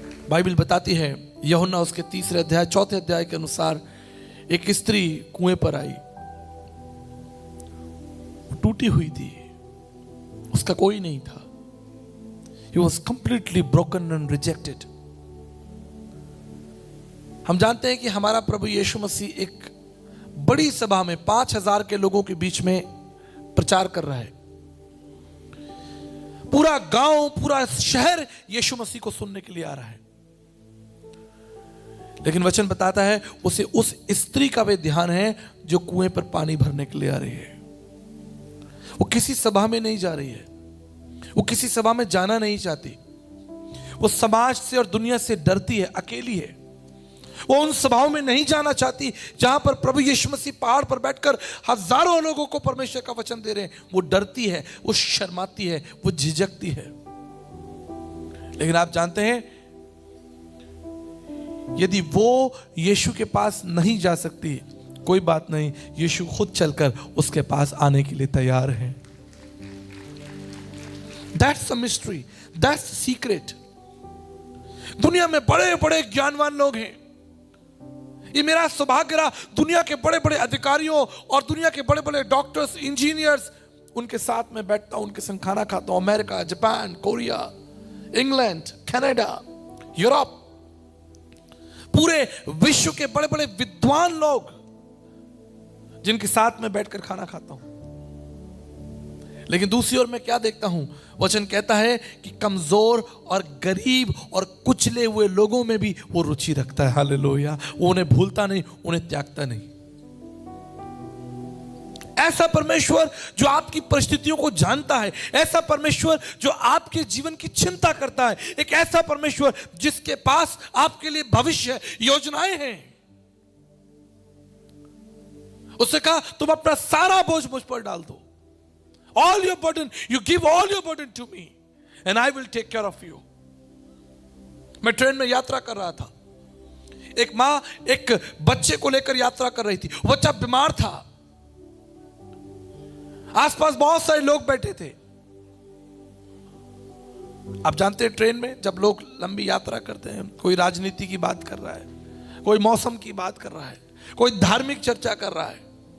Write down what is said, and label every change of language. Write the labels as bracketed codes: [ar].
[hi] Bible बताती है, यूहन्ना उसके 3 अध्याय 4 अध्याय के अनुसार, एक स्त्री कुएं पर आई, टूटी हुई थी, उसका कोई नहीं था। [en] He was completely broken and rejected. [hi] हम जानते हैं कि हमारा प्रभु यीशु मसीह एक बड़ी सभा में 5,000 के लोगों के बीच में प्रचार कर रहा है। पूरा गांव, पूरा शहर यीशु मसीह को सुनने के लिए आ रहा है। लेकिन वचन बताता है उसे उस स्त्री का भी ध्यान है जो कुएं पर पानी भरने के लिए आ रही है। वो किसी सभा में नहीं जा रही है, वो किसी सभा में जाना नहीं चाहती, वो समाज से और दुनिया से डरती है, अकेली है। वो उन सभाओं में नहीं जाना चाहती जहां पर प्रभु यीशु मसीह पहाड़ पर बैठकर हजारों लोगों को परमेश्वर का वचन दे रहे हैं। वो डरती है, वो शर्माती है, वो झिझकती है। लेकिन आप जानते हैं, यदि वो यीशु के पास नहीं जा सकती, कोई बात नहीं, यीशु खुद चलकर उसके पास आने के लिए तैयार है। [en] That's the mystery, that's the secret। [hi] दुनिया में बड़े बड़े ज्ञानवान लोग हैं। ये मेरा सौभाग्य रहा, दुनिया के बड़े बड़े अधिकारियों और दुनिया के बड़े बड़े डॉक्टर्स, इंजीनियर्स, उनके साथ में बैठता हूं, उनके संग खाना खाता हूं। America, Japan, Korea, England, Canada, Europe, पूरे विश्व के बड़े बड़े विद्वान लोग जिनके साथ में बैठकर खाना खाता हूं। लेकिन दूसरी ओर मैं क्या देखता हूं, वचन कहता है कि कमजोर और गरीब और कुचले हुए लोगों में भी वो रुचि रखता है। हालेलुया। वो उन्हें भूलता नहीं, उन्हें त्यागता नहीं। ऐसा परमेश्वर जो आपकी परिस्थितियों को जानता है, ऐसा परमेश्वर जो आपके जीवन की चिंता करता है, एक ऐसा परमेश्वर जिसके पास आपके लिए भविष्य योजनाएं हैं। उसने कहा तुम अपना सारा बोझ मुझ पर डाल दो। [en] All your burden, you give all your burden to me and I will take care of you। [hi] मैं ट्रेन में यात्रा कर रहा था। एक मां एक बच्चे को लेकर यात्रा कर रही थी। बच्चा बीमार था। आसपास बहुत सारे लोग बैठे थे। आप जानते हैं, ट्रेन में जब लोग लंबी यात्रा करते हैं, कोई राजनीति की बात कर रहा है, कोई मौसम की बात कर रहा है, कोई धार्मिक चर्चा कर रहा है।